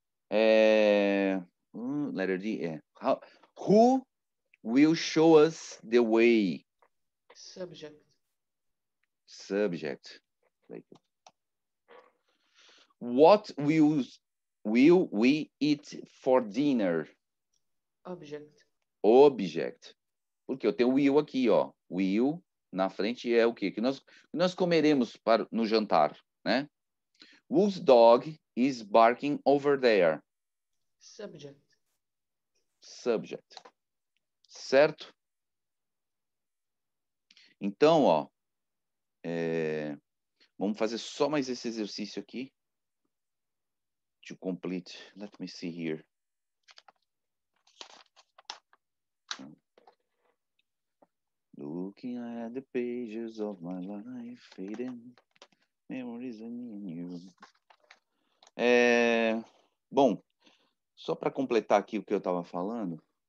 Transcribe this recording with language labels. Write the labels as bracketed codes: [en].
[en] Letter D. Who will show us the way? Subject. Subject. What will we eat for dinner? Object. Object. [pt] Porque eu tenho will aqui, ó. Will na frente é o quê? Que nós comeremos no jantar, né? [en] Whose dog is barking over there? Subject. Subject. [pt] Certo? Então, ó, vamos fazer só mais esse exercício aqui. [en] To complete. Let me see here. Looking at the pages of my life, fading memories of me and you. [pt] Bom, só para completar aqui o que eu estava falando,